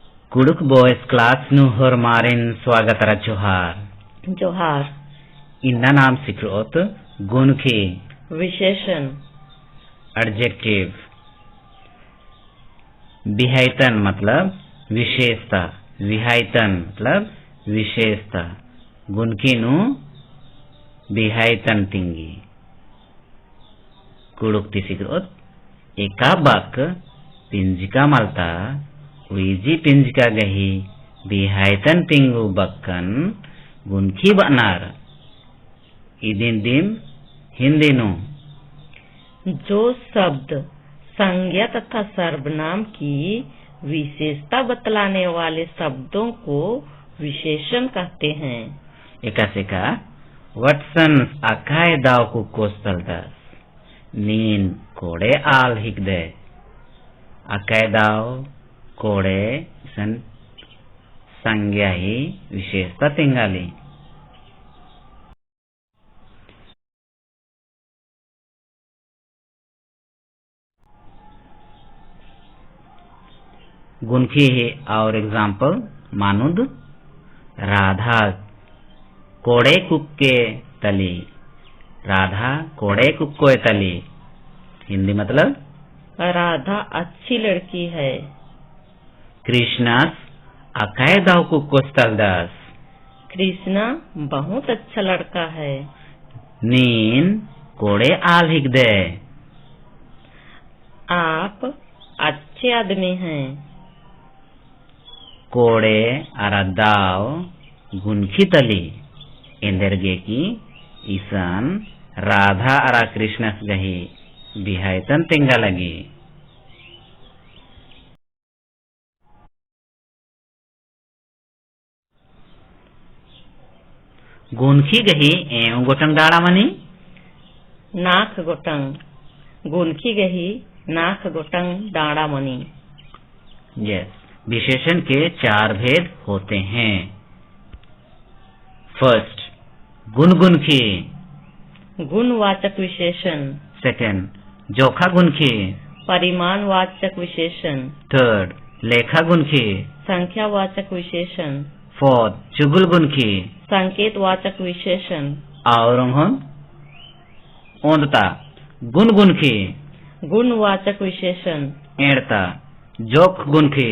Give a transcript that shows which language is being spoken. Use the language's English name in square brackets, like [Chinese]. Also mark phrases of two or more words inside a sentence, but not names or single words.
[Kurukh] Kuduk [English] boys class [Kurukh] nu hormarin swagatara johar. जोहार। [Hindi] इनका नाम सिखरोत गुण के विशेषण एडजेक्टिव। [Kurukh] विहायतन [Hindi] मतलब विशेषता, [Kurukh] विहायतन [Hindi] मतलब विशेषता। [Kurukh] गुण की नु विहायतन तिंगी कुड़ुक्ति सिखरोत एका बाक पिंजिका मलता उइजी पिंजिका गही विहायतन तिंगु बक्कन गुनखी बनार इदिन दिन हिंदिनु। [Hindi] जो शब्द संज्ञा तथा सर्वनाम की विशेषता बतलाने वाले शब्दों को विशेषण कहते हैं। [Kurukh] एकासेका वटसन अकाय दाव को कोस्तलदास नीन कोड़े आल हिकदे अकाय दाव कोड़े सन [Hindi] संज्ञा ही विशेषता [Kurukh] तिंगाली। गुनखी [Hindi] है और [Kurukh] एग्जाम्पल मानुद राधा कोड़े कुक्के तली, राधा कोड़े कुक्को तली। [Hindi] हिंदी मतलब राधा अच्छी लड़की है। [Kurukh] कृष्णस अकाय दाव कुक्को तलदास [Hindi] कृष्णा बहुत अच्छा लड़का है। [Kurukh] नीन कोड़े आल हिकदे [Hindi] आप अच्छे आदमी हैं। [Kurukh] कोड़े अरा दाव गुनखी तली इंदरगे की ईसान राधा अरा कृष्णस गही बिहायतन तिंगा लगी। गुनखी गही एवं गोटंग डाड़ा मनी नाक गोटंग गुनखी गही नाक गोटंग डाड़ा मनी। [Hindi] यस, विशेषण के चार भेद होते हैं। [Kurukh] फर्स्ट गुनगुनखी [Hindi] गुणवाचक विशेषण। [Kurukh] सेकंड जोखा गुनखी [Hindi] परिमाणवाचक विशेषण। [Kurukh] थर्ड लेखा गुनखी [Hindi] संख्यावाचक विशेषण। [Kurukh] फोर्थ चुगुल गुनखी [Hindi] संकेतवाचक विशेषण। [Kurukh] और ओंदता गुनगुनखी [Hindi] गुणवाचक विशेषण। [Kurukh] एड़ता जोख गुनखी